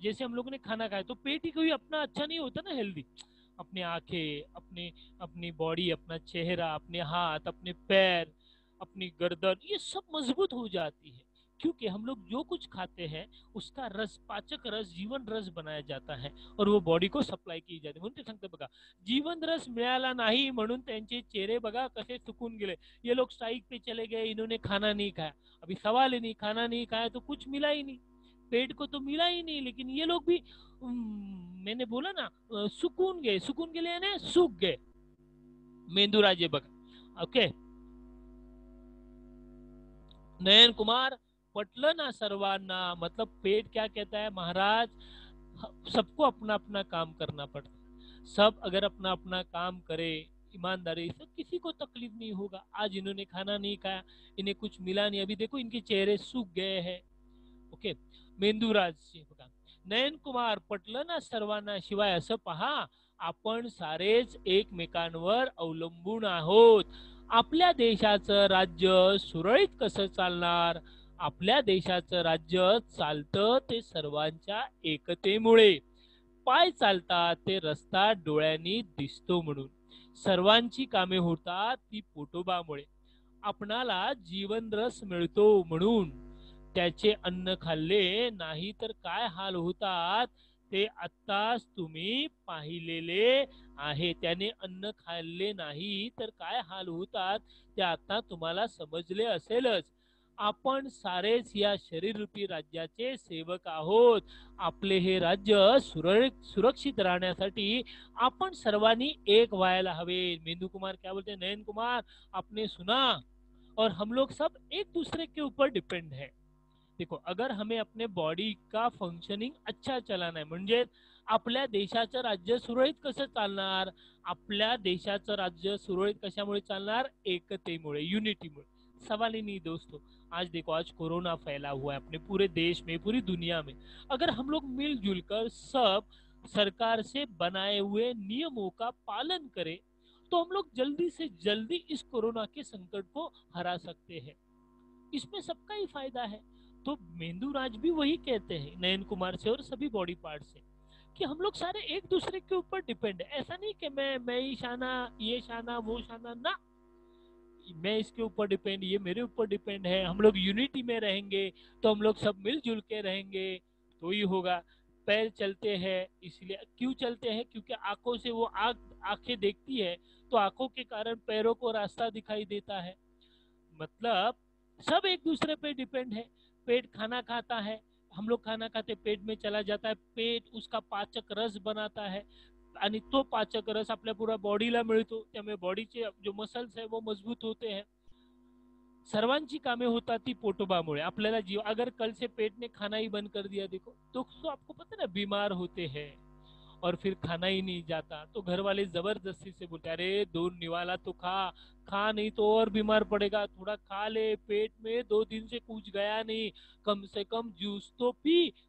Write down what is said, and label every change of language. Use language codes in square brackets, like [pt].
[hi] जैसे हम लोगों ने खाना खाया तो पेट ही कोई अपना अच्छा नहीं होता ना हेल्दी, अपनी आंखें, अपनी बॉडी, अपना चेहरा, अपने हाथ, अपने पैर, अपनी गर्दन, ये सब मजबूत हो जाती है, क्योंकि हम लोग जो कुछ खाते हैं उसका रस, पाचक रस, जीवन रस बनाया जाता है और वो बॉडी को सप्लाय की जाते। [mr] म्हणून ते सांगते बघा, जीवन रस मिळाला नाही म्हणून त्यांचे चेहरे बघा कसे सुकून गेले। [hi] ये लोग स्ट्राइक पे चले गए, इन्होंने खाना नहीं खाया। अभी सवाल ही नहीं, खाना नहीं खाया तो कुछ मिला ही नहीं, पेट को तो मिला ही नहीं, लेकिन ये लोग भी मैंने बोला ना सुकून गए, [mr] सुकून गेले [hi] यानी सूख गए। [mr] मेंदूराजे बघा, ओके। [hi] नयन कुमार, [mr] पटलं ना सर्वांना, [hi] मतलब पेट क्या कहता है महाराज, सबको अपना अपना काम करना पड़ता है। सब अगर अपना अपना काम करे ईमानदारी से, किसी को तकलीफ नहीं होगा। आज इन्होंने खाना नहीं खाया, इन्हें कुछ मिला नहीं, अभी देखो इनके चेहरे सूख गए हैं। [mr] ओके, मेंदूराज बघा, नयन कुमार, पटलं ना सर्वांना, शिवाय असं पहा, आपण सारेच एकमेकांवर अवलंबून आहोत। आपल्या देशाचं राज्य सुरळीत कसं चालणार? आपल्या देशाचं राज्य चालतं ते सर्वांच्या एकतेमुळे। पाय चालतात ते रस्ता डोळ्यांनी दिसतो म्हणून। सर्वांची कामे होतात ती पोटोबामुळे। आपणाला जीवनरस मिळतो म्हणून। त्याचे अन्न खाल्ले नाही तर काय हाल होतात ते आत्ताच तुम्ही पाहिलेले आहे। त्याने अन्न खाल्ले नाही तर काय हाल होतात ते आता तुम्हाला समजले असेलच। आपण सारेच या शरीररूपी राज्याचे सेवक आहोत। आपले हे राज्य सुरक्षित राहण्यासाठी आपण सर्वांनी एक व्हायला हवे। [hi] मेंदू कुमार क्या बोलते हैं, नयन कुमार आपने सुना, और हम लोग सब एक दूसरे के ऊपर डिपेंड है। देखो, अगर हमें अपने बॉडी का फंक्शनिंग अच्छा चलाना है, [mr] म्हणजे आपल्या देशाचं राज्य सुरळीत कसं चालणार? [hi] आपल्या देशाचं राज्य सुरळीत कशामुळे चालणार? [mr] एकतेमुळे, यूनिटीमुळे। [hi] सवाल ही नहीं दोस्तों। आज देखो, आज कोरोना फैला हुआ है अपने पूरे देश में, पूरी दुनिया में। अगर हम लोग मिलजुल कर सब सरकार से बनाए हुए नियमों का पालन करें तो हम लोग जल्दी से जल्दी इस कोरोना के संकट को हरा सकते हैं। इसमें सबका ही फायदा है। तो मेंदूराज भी वही कहते हैं नयन कुमार से और सभी बॉडी पार्ट से, कि हम लोग सारे एक दूसरे के ऊपर डिपेंड है। ऐसा नहीं कि मैं ही शाना, ये शाना, वो शाना ना, मैं इसके ऊपर डिपेंड, ये मेरे ऊपर डिपेंड है। हम लोग यूनिटी में रहेंगे तो हम लोग सब मिलजुल के रहेंगे तो ही होगा। पैर चलते हैं, इसलिए क्यों चलते हैं? क्योंकि आंखों से वो आंखें देखती है, तो आंखों के कारण पैरों को रास्ता दिखाई देता है। मतलब सब एक दूसरे पे डिपेंड है। पेट खाना खाता है, हम लोग खाना खाते पेट में चला जाता है, पेट उसका पाचक रस बनाता है [mr] आणि तो पाचक रस आपल्या पूरा बॉडीला मिळतो, त्यामुळे बॉडीचे [hi] जो मसल्स है वो मजबूत होते हैं। [mr] सर्वांची कामे होतात ती पोटोबामुळे। आपल्याला जीव, [hi] अगर कल से पेट ने खाना ही बंद कर दिया, देखो तो आपको पता है ना, बीमार होते हैं और फिर खाना ही नहीं जाता, तो घर वाले जबरदस्ती से बोलते अरे 2 निवाला तो खा, खा नहीं तो और बीमार पड़ेगा, थोड़ा खा ले, पेट में 2 दिन से कुछ गया नहीं, कम से कम जूस तो पी।